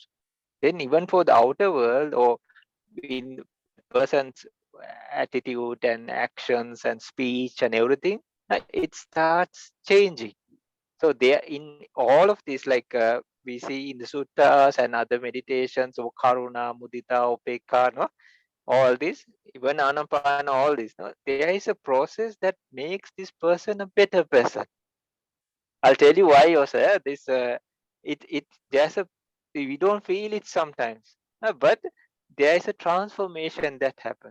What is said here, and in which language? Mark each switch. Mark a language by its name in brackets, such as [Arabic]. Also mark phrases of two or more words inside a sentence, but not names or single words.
[English] Then even for the outer world, or in that person's attitude and actions and speech and everything, it starts changing. So there in all of this, like we see in the suttas and other meditations, or [Pali] karuna, mudita, upekka, [English] no, all this, even anapana, all this, no, there is a process that makes this person a better person. I'll tell you why also. This it there's a we don't feel it sometimes. But there is a transformation that happens.